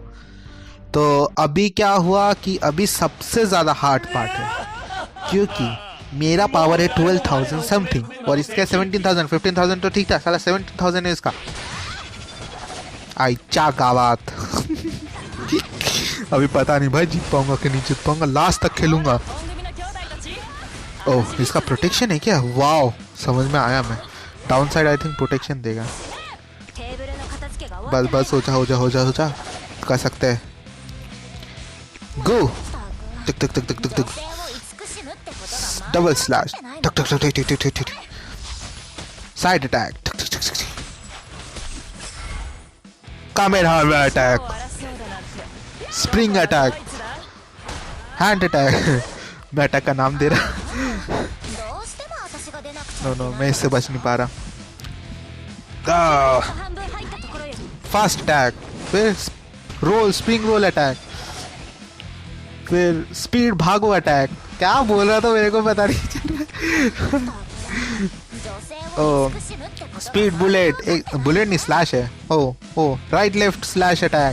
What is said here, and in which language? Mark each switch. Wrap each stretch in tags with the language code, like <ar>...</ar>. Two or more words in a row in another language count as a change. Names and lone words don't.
<hi>तो अभी क्या हुआ कि अभी सबसे ज्यादा</hi> <en>hard part</en> <hi>है, क्योंकि मेरा पावर है 12,000 समथिंग और इसका 17,000। 15,000 तो ठीक था, साला 17,000 है इसका।</hi> <mr>आई चा गावात।</mr> <hi>अभी पता नहीं भाई जीत पाऊंगा कि नहीं जीत पाऊंगा, लास्ट तक खेलूंगा।</hi> <ja>本組の兄弟たち</ja> <hi>ओह इसका प्रोटेक्शन है क्या? वाओ समझ में आया। मैं</hi> <en>down side I think protection</en> <hi>देगा।</hi> <ja>テーブルの片付けが終わっ</ja> <hi>बस हो जा कर सकते हैं। गो</hi> <ja>た टिक टिक टिक टिक टिक टिक 女性を慈しむってことが</ja> <en>double slash</en> <ja>ないの टक टक टक टक टक टक टक</ja> <en>side attack टक टक टक टक कामेहामेहा</en> <ja>を</ja> <hi>अटैक</hi> <ja>争うだなんて</ja> <hi>स्प्रिंग</hi> <ja>ド</ja> <hi>अटैक</hi> <ja>イツだ</ja> <en>hand attack.</en> <hi>मैं अटैक का नाम दे रहा।</hi> <ja>どうしても私が出なくちゃ</ja> <hi>नो</hi> <ja>いけ</ja> <hi>नो</hi> <ja>ない</ja> <hi>मैं इससे बच नहीं पा रहा।</hi> <ja>半分入ったところよ</ja> <en>fast attack, फिर roll spring roll attack, फिर स्पीड भागो अटैक।</en> <hi>क्या बोल रहा था मेरे को पता नहीं चल रहा।</hi> <ja>女</ja> <en>speed bullet,</en> <hi>एक बुलेट नहीं स्लैश है।</hi> <en>o right left slash attack.</en>